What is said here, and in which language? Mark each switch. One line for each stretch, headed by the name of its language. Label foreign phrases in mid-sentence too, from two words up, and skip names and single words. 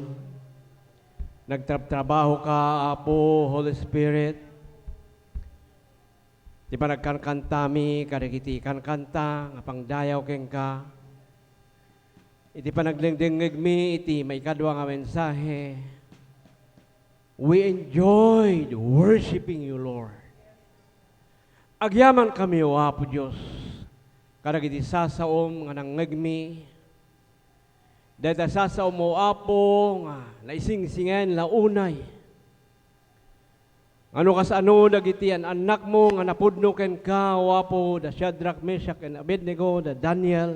Iloko: Nagtrabaho ka, Apo, Holy Spirit.
Filipino: Di ba
Iloko: nagkankantami, karikiti kankanta, nga pangdayaw keng ka. Iti pa naglingdingig mi, iti may kadwa nga mensahe.
English: We enjoyed worshiping you, Lord.
Iloko: Agyaman kami, O Apo Diyos, karagiti sasaom nga nangngigmi. Dahil sasaom mo, Apo, nga naising-singen launay. Ano kas ano dagiti an anak mo nga napudno ken ka, O Apo, da Shadrach, Meshach, and Abednego, da Daniel.